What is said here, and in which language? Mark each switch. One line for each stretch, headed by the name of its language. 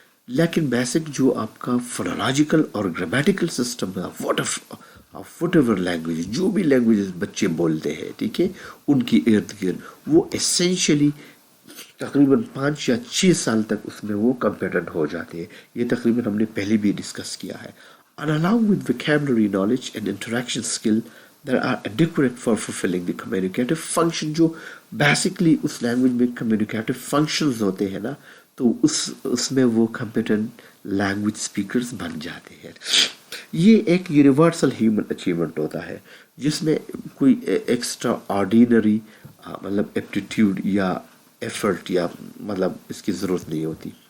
Urdu: لیکن بیسک جو آپ کا فونولوجیکل اور گرامیٹیکل سسٹم ہے وٹ ایور لینگویج جو بھی لینگویجز بچے بولتے ہیں ٹھیک ہے ان کی ارد گرد وہ اسینشلی تقریباً 5 یا 6 سال تک اس میں وہ کمپیٹنٹ ہو جاتے ہیں. یہ تقریباً ہم نے پہلے بھی ڈسکس کیا ہے.
English: And along with vocabulary knowledge and interaction skill that are adequate for fulfilling the communicative function
Urdu: جو basically اس لینگویج میں communicative functions ہوتے ہیں نا تو اس میں وہ competent language speakers بن جاتے ہیں. یہ ایک یونیورسل ہیومن اچیومنٹ ہوتا ہے جس میں کوئی ایکسٹرا آرڈینری مطلب ایپٹیٹیوڈ یا ایفرٹ یا مطلب اس کی ضرورت نہیں ہوتی.